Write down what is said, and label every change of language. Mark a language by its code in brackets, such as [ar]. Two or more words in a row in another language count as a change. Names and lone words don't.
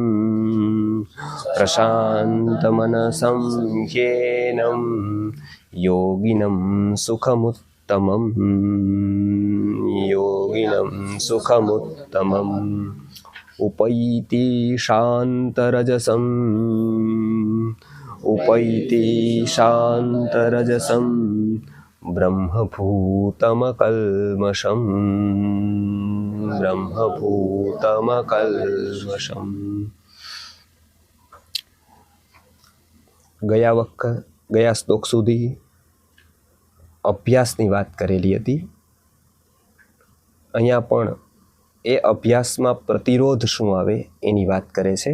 [sa] प्रशान्तमनसं ह्येनं योगिनं सुखमुत्तमं योगिनं सुखमुत्तमम् उपैति शान्तरजसम् उपैति शान्तरजसं ब्रह्मभूतमकल्मषम् ब्रह्मभूतमकल्मषम्। [gu] ગયા શ્લોક સુધી અભ્યાસની વાત કરેલી હતી। અહીંયા પણ એ અભ્યાસમાં પ્રતિરોધ શું આવે એની વાત કરે છે।